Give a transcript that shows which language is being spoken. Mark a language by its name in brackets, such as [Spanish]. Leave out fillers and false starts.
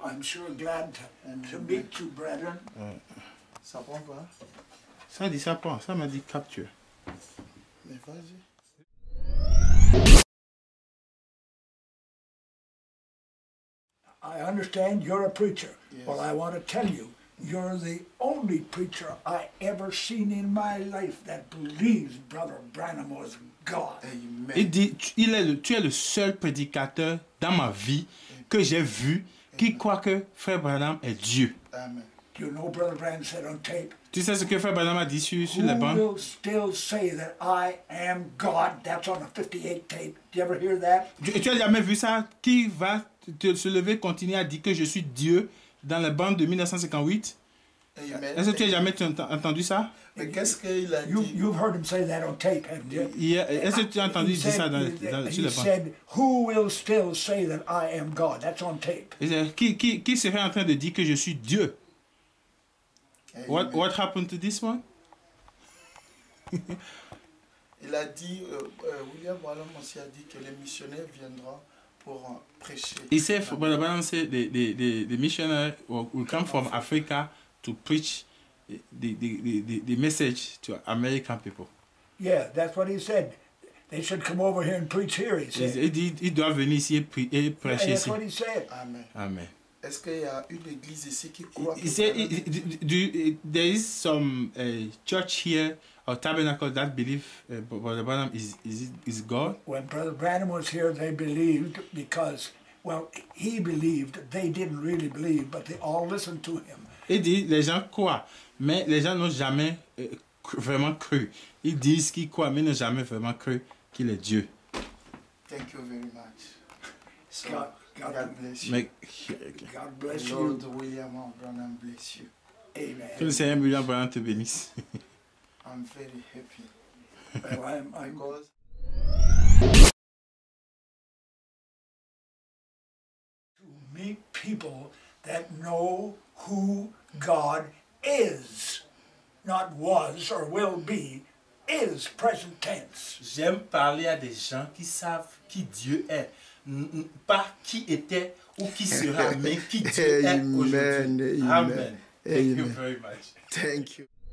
[English] I'm sure glad to meet you, brethren. [French] Ça prend pas? Ça dit ça prend, ça m'a dit capture. Mais vas-y. [English] I understand you're a preacher. Yes. Well, I want to tell you, you're the only preacher I ever seen in my life that believes Brother Branham was God. Amen. [French] Il dit, tu es le seul prédicateur dans ma vie que j'ai vu qui croit que Frère Branham est Dieu. Amen. [English] Do you know Brother Branham said on tape? [French] Tu sais ce que Frère Branham a dit sur les [English] Who [French] bandes? [English] will still say that I am God? That's on a 58 tape. Did you ever hear that? [French] Tu as jamais vu ça? Qui va se lever et continuer à dire que je suis Dieu dans les bandes de 1958? Amen. Est-ce que tu as jamais entendu ça? Mais qu'est-ce qu'il a dit? [English] You've heard him say that on tape, haven't you? [French] Est-ce que tu as entendu dire ça sur [English] He [French] les bandes? [English] said, who will still say that I am God? That's on tape. [French] Qui serait en train de dire que je suis Dieu? Amen. [English] What happened to this one? [French] Il a dit, William Branham aussi a dit que les missionnaires viendront pour prêcher. [English] He said, Brother Branham said the missionary will come from Africa to preach the message to American people. Yeah, that's what he said. They should come over here and preach here, he said. [French] Il doit venir ici et [English] Yeah, [French] prêcher [English] that's [French] ici. [English] what he said. Amen. Amen. [French] Est-ce qu'il y a une église ici qui croit [English] He said there is some church here or tabernacle that believe Brother Branham is God. When Brother Branham was here, they believed because, well, he believed. They didn't really believe, but they all listened to him. [French] Il dit les gens croient, mais les gens n'ont jamais vraiment cru. Ils disent qu'ils croient, mais n'ont jamais vraiment cru qu'il est Dieu. [English] Thank you very much. So, God bless you. [French] Mais, [English] God bless Lord you. William Branham bless you. Amen. [French] que le Seigneur William Branham te bénisse. [English] I'm very happy. Well, I'm Because to meet people that know who God is, not was or will be, is present tense. [French] J'aime parler à des gens qui savent qui Dieu est. Pas qui était ou qui sera, mais qui Dieu est aujourd'hui. [English] Amen. Thank you very much. thank you.